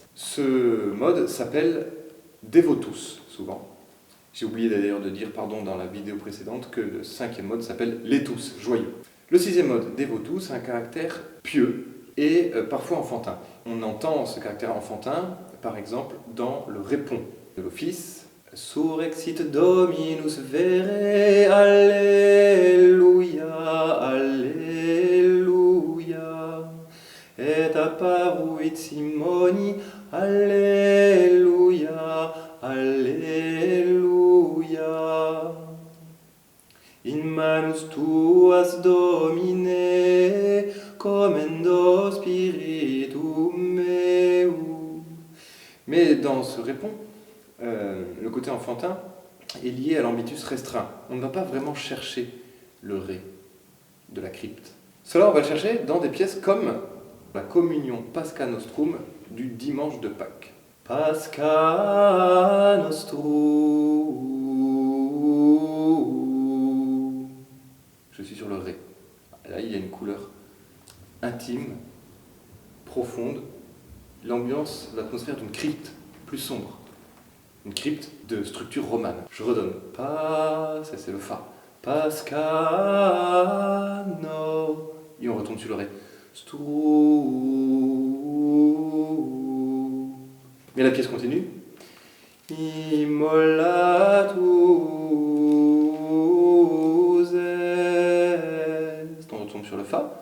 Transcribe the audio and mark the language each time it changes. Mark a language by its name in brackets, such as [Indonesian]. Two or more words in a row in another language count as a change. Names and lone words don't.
[French] Ce mode s'appelle Devotus, souvent. J'ai oublié d'ailleurs de dire, pardon, dans la vidéo précédente, que le cinquième mode s'appelle Letus, joyeux. Le sixième mode, Devotus, a un caractère pieux et parfois enfantin. On entend ce caractère enfantin, par exemple, dans le répond de l'office. [Latin] Surrexit Dominus vere, Alleluia, Alleluia. Et apparuit Simoni, Alleluia, Alleluia. In manus tuas Domine, commendo spiritum meum. [French] Mais dans ce répond, le côté enfantin est lié à l'ambitus restreint. On ne va pas vraiment chercher le ré de la crypte. Cela, on va le chercher dans des pièces comme la communion Pascha Nostrum du dimanche de Pâques. Pascha Nostrum. Je suis sur le ré. Là, il y a une couleur intime, profonde, l'ambiance, l'atmosphère d'une crypte plus sombre. Une crypte de structure romane. Je redonne. Ça c'est le Fa. Pascha no. Et on retombe sur le ré. Strum. Mais la pièce continue. [Latin] Immolatus est. [French] On retombe sur le Fa.